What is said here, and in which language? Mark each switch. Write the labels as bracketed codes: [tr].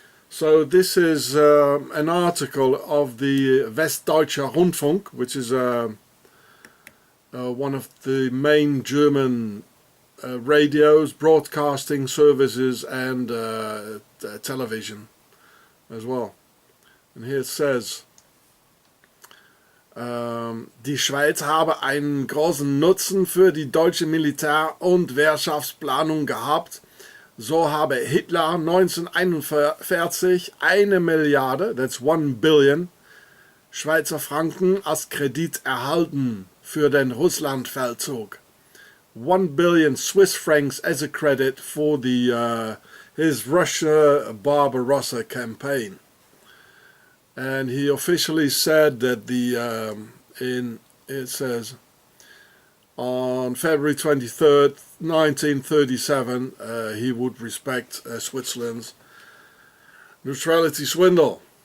[en] So this is an article of the Westdeutscher Rundfunk, which is one of the main German radios, broadcasting services and television as well. [de] And here it says, die Schweiz habe einen großen Nutzen für die deutsche Militär- und Wehrmachtsplanung gehabt. So habe Hitler 1941 1 Milliarde, [en] that's 1 billion, [de] Schweizer Franken als Kredit erhalten für den Russlandfeldzug. [en] 1 billion Swiss francs as a credit for the his Russia Barbarossa campaign. And he officially said that it says on February 23rd, 1937, he would respect Switzerland's neutrality swindle.